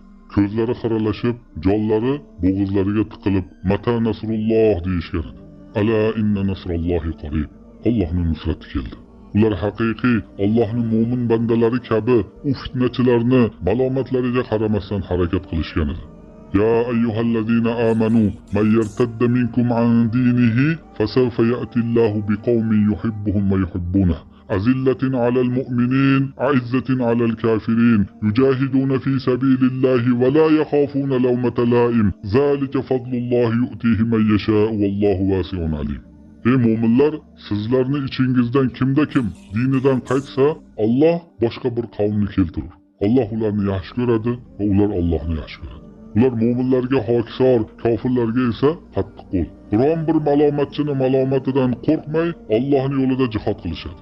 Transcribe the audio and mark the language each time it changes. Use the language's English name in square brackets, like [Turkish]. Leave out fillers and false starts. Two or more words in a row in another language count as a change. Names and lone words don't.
[Uzbek] Ko'zlari xiralashib, jonlari bo'g'izlariga tiqilib, [Arabic] "متى نصر الله" [Uzbek] deyishgan edi. [Arabic] "ألا إن نصر الله قريب." [Uzbek] Allohning nusrati keldi. Ular haqiqiy Allohning mo'min bandalari kabi u fitnachilarni malomatlariga qaramasdan harakat qilishgan edi. [Arabic] يا أيها الذين آمنوا من يرتد منكم عن دينه فسوف يأتي الله بقوم يحبهم ويحبونه أذلة على المؤمنين أعزة على الكافرين يجاهدون في سبيل الله ولا يخافون لومة لائم ذلك فضل الله يؤتيه من يشاء والله واسع عليم. [Uzbek] Ey mo'minlar, sizlarning ichingizdan kimda kim dinidan qaytsa, Alloh boshqa bir qavmni keltirur. Alloh ularni yaxshi ko'radi va ular Allohni yaxshi ko'radi. Ular mo'minlarga hokisor, kofirlarga esa qattiq qo'l. Biron bir malomatchini malomatidan qo'rqmay Allohning yo'lida jihad qilishadi.